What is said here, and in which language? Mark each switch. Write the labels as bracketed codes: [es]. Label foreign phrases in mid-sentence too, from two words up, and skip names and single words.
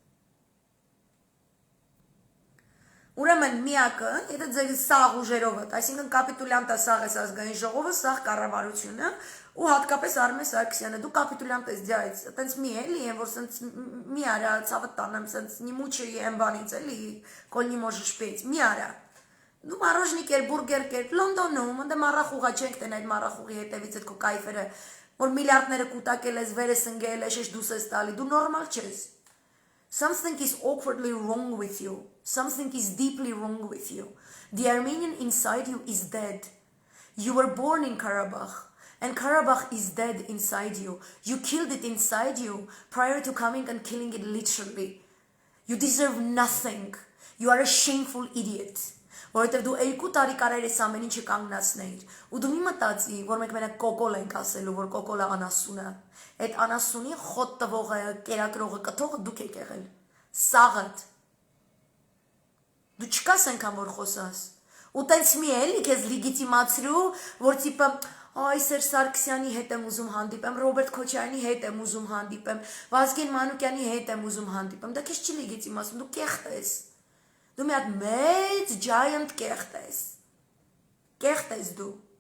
[hy] Ուրեմն միակը, եթե ձեր սաղ ուժերովը, այսինքն կապիտուլյանտը սաղ ես ազգային ժողովը, սաղ կառավարությունը ու հատկապես Արմեն Սարգսյանը, դու կապիտուլյանտ ես ձյայց, տենց մի էլի եմ, որ սենց մի արա ցավը տանեմ, սենց [ru] не мучай [hy] եմ բանից էլի, [ru] коль не можешь петь, [hy] մի արա։ Դու մարոժնիկ էր, բուրգեր կեր, Լոնդոնում, ընդ մառախուղա չենք տեն այդ մառախուղի հետևից այդ քո կայֆերը, որ միլիարդները կուտակել ես, վերը սնգել ես, շեշ դուս ես տալի, դու նորմալ չես։ [en] Something is awkwardly wrong with you. Something is deeply wrong with you. The Armenian inside you is dead. You were born in Karabakh, and Karabakh is dead inside you. You killed it inside you prior to coming and killing it literally. You deserve nothing. You are a shameful idiot. [hy] Որովհետև դու 2 տարի կարար ես ամեն ինչը կանգնացնեիր, ու դու մի մտածի, որ մենք մենակ կոկոլ ենք ասելու, որ կոկոլը անասուն է, այդ անասունի խոտ տվողը, կերակրողը, կթողը դուք եք եղել, սաղդ, դու չկաս ենքան, որ խոսաս, ու տենց մի էլի քեզ լիգիտիմացրու, որ տիպը, այ Սերժ Սարգսյանի հետ եմ ուզում հանդիպեմ, Ռոբերտ Քոչարյանի հետ եմ ուզում հանդիպեմ, Վազգեն Մանուկյանի հետ եմ ուզում հանդիպեմ, դա քեզ չի լիգիտիմացում, դու կեղտ ես, դու մի հատ մեծ giant կեղտ ես դու,